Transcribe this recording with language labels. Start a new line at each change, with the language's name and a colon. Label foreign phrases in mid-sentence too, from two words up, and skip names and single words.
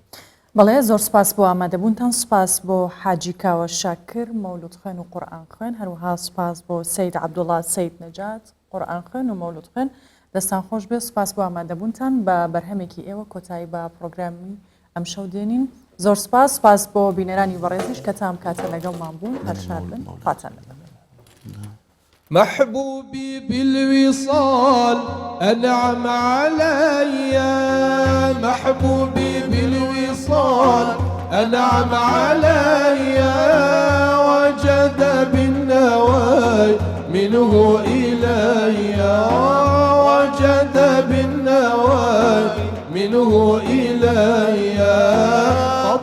Central Kurdish: بەڵێ زۆر سپاس بۆ ئامادەبوونتان سپاس بۆ حاجی کاوە شاکر مەولود خوێن و قورئان خوێن هەروەها سپاس بۆ سەید عەبدوڵڵا سەید نەجات قورئان خوێن و مەولود خوێن دەستان خۆش بێ سپاس بۆ ئامادەبوونتان بە بەرهەمێکی ئێوە کۆتایی بە پرۆگرامی ئەم شەو دێنین زۆر سپاس بۆ بینەرانی بەڕێزیش کە تام کاتە لەگەڵمان بوون هەرشاد بن خواتان لەبێ.
Arabic: محبوبي بالوصال أنعم علي محبوبي بالوصال أنعم علي وجد بالنواي منه إلي وجد بالنواي منه إلي قد